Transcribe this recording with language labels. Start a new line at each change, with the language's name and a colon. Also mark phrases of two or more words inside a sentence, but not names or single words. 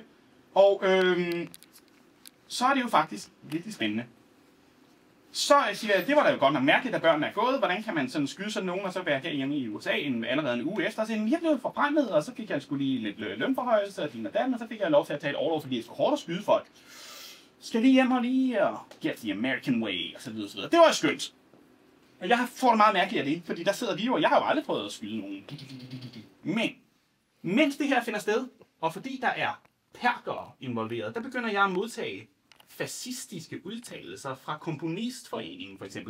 Danish: Og så er det jo faktisk virkelig spændende. Så siger jeg, det var da jo godt nok mærkeligt, at børnene er gået. Hvordan kan man sådan skyde sådan nogen, og så være herhjemme i USA allerede en uge efter? Så jeg blev forfremmet, og så fik jeg sgu lige lidt lønforhøjelse og din og dan, og så fik jeg lov til at tage et overlov, fordi jeg skulle hårdt at skyde folk. Skal lige hjem og lige
English: get the American way,
Danish: og så videre, så videre. Det var skønt. Og jeg får det meget mærkeligt af det, fordi der sidder vi jo, og jeg har jo aldrig prøvet at skyde nogen. Men, mens det her finder sted, og fordi der er perkere involveret, der begynder jeg at modtage fascistiske udtalelser fra Komponistforeningen for eksempel.